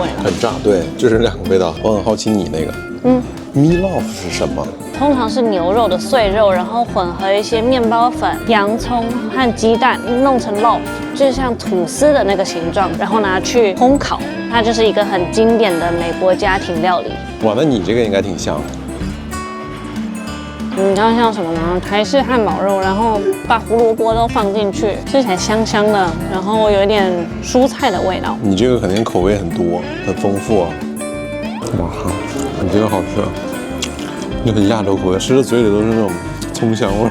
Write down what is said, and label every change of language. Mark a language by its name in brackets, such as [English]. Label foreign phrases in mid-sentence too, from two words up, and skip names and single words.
[Chinese] 很炸。對，這是兩個味道。我很好奇你那個，meatloaf 是什麼？通常是牛肉的碎肉，然後混合一些麵包粉、洋蔥和雞蛋，弄成 loaf，就是像吐司的那個形狀，然後拿去烘烤。它就是一個很經典的美國家庭料理。哇，那你這個應該挺香。你知道像什麼嗎？台式漢堡肉，然後把胡蘿蔔都放進去，吃起來香香的，然後有一點蔬菜的味道。你這個肯定口味很多，很豐富啊！哇，你这個好吃，就很亞洲口味，吃的嘴裡都是那種蔥香味。